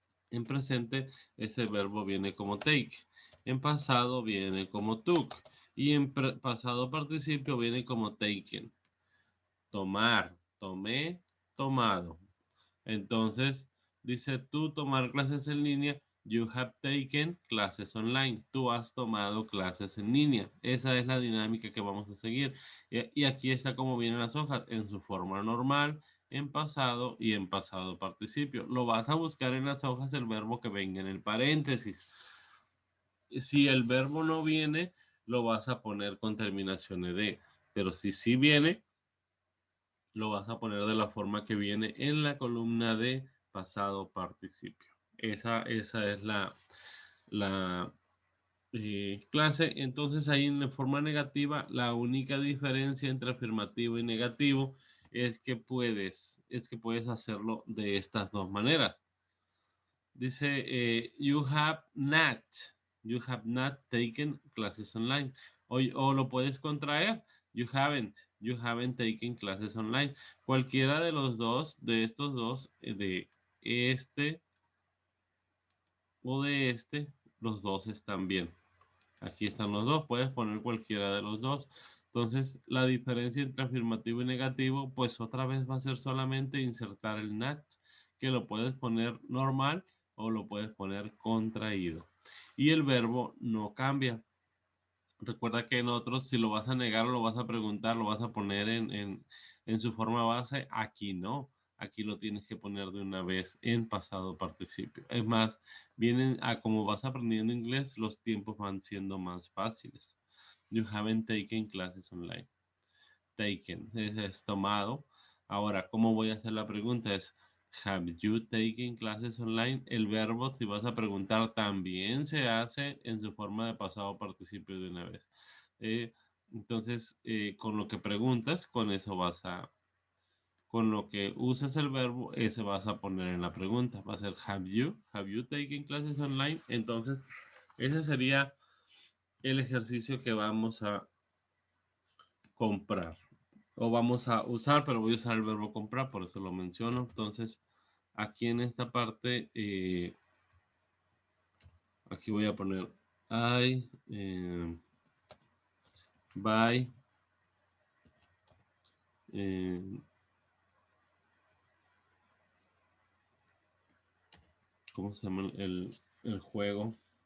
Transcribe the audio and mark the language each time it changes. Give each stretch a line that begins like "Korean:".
Spanish: En presente, ese verbo viene como take. En pasado viene como took. Y en pasado participio viene como taken. Tomar, tomé, tomado. Entonces, dice tú tomar clases en línea.
English: You have taken classes online.
Spanish: Tú has tomado clases en línea. Esa es la dinámica que vamos a seguir. Y aquí está como vienen las hojas, en su forma normal, en pasado y en pasado participio. Lo vas a buscar en las hojas el verbo que venga en el paréntesis. Si el verbo no viene, lo vas a poner con terminación de. Pero si sí viene, lo vas a poner de la forma que viene en la columna de pasado participio. Esa es la clase. Entonces ahí en la forma negativa, la única diferencia entre afirmativo y negativo es que puedes hacerlo de estas dos maneras. Dice,
English: you have not taken classes online.
Spanish: O lo puedes contraer,
English: you haven't taken classes online.
Spanish: Cualquiera de los dos, de estos dos, de este o de este, los dos están bien. Aquí están los dos, puedes poner cualquiera de los dos. Entonces, la diferencia entre afirmativo y negativo, pues otra vez va a ser solamente insertar el not, que lo puedes poner normal o lo puedes poner contraído. Y el verbo no cambia. Recuerda que en otros, si lo vas a negar o lo vas a preguntar, lo vas a poner en su forma base. Aquí no. Aquí lo tienes que poner de una vez en pasado participio. Es más, vienen a como vas aprendiendo inglés, los tiempos van siendo más fáciles.
English: You haven't taken classes online.
Spanish: Taken es tomado. Ahora, ¿cómo voy a hacer la pregunta?
English: Es, have you taken classes online?
Spanish: El verbo, si vas a preguntar, también se hace en su forma de pasado participio de una vez. Entonces, con lo que preguntas, con eso con lo que usas el verbo, ese vas a poner en la pregunta. Va a ser,
English: have you taken classes online?
Spanish: Entonces, ese sería el ejercicio que vamos a comprar. O vamos a usar, pero voy a usar el verbo comprar, por eso lo menciono. Entonces, aquí en esta parte, aquí voy a poner I buy eh, ¿cómo se llama el juego?